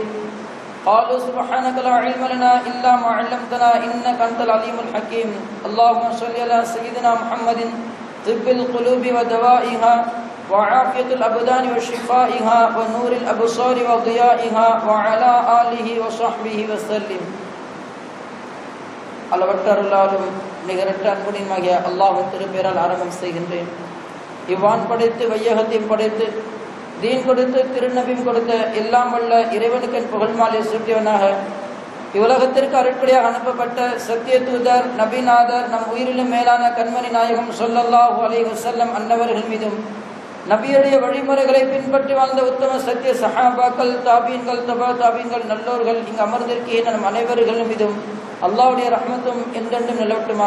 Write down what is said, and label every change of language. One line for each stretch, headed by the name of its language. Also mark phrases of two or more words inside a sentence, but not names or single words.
Arabic: قالوا سبحانك لا علم لنا إلا ما علمتنا إنك أنت العليم الحكيم. اللهم صل على سيدنا محمد طب القلوب ودوائها وعافية الأبدان وشفائها ونور الأبصار وضيائها وعلى آله وصحبه وسلم.
Tamil: அளவற்ற அருளாலும் நிகரற்ற அன்புடையமாகிய அல்லாஹ்வின் திருப்பெயரால் ஆரம்பம் செய்கின்றேன். இவ்வான் படைத்து வையகத்தையும் படைத்து தீன் கொடுத்து திருநபியும் கொடுத்த எல்லாம் வல்ல இறைவனுக்கு என் புகழ்மாலை சுற்றியவனாக இவ்வுலகத்திற்கு அருட்படியாக அனுப்பப்பட்ட சத்திய தூதர் நபிநாதர் நம் உயிரிலும் மேலான கண்மணி நாயகம்
Arabic: صلى الله عليه وسلم
Tamil: அன்னவர்கள் மீதும் நபியுடைய வழிமுறைகளை பின்பற்றி வாழ்ந்த உத்தம சத்திய சஹாபாக்கள் தாபீன்கள்
Arabic: تبع التابعين
Tamil: நல்லோர்கள் இங்கு அமர்ந்திருக்கிற நம் அனைவர்கள் மீதும் அல்லாஹ்வுடைய ரஹ்மத்தும் என்றென்றும் நிலவட்டுமாக.